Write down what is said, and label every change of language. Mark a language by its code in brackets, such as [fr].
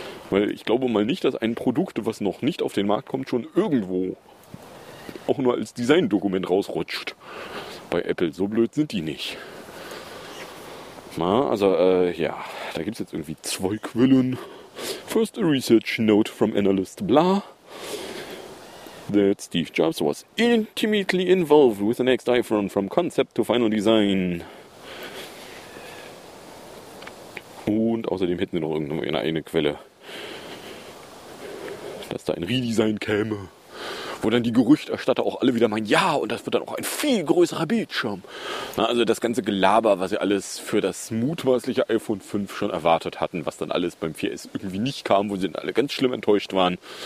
[de] Weil ich glaube mal nicht, dass ein Produkt, was noch nicht auf den Markt kommt, schon irgendwo auch nur als Designdokument rausrutscht. Bei Apple, so blöd sind die nicht. Na, also, ja, da gibt es jetzt irgendwie zwei Quellen. [en] First a research note from analyst blah. That Steve Jobs was intimately involved with the next iPhone from concept to final design. [de] Und außerdem hätten sie noch irgendeine eine Quelle. Dass da ein Redesign käme. Wo dann die Gerüchterstatter auch alle wieder meinen, ja, und das wird dann auch ein viel größerer Bildschirm. Na, also das ganze Gelaber, was sie alles für das mutmaßliche iPhone 5 schon erwartet hatten, was dann alles beim 4S irgendwie nicht kam, wo sie dann alle ganz schlimm enttäuscht waren.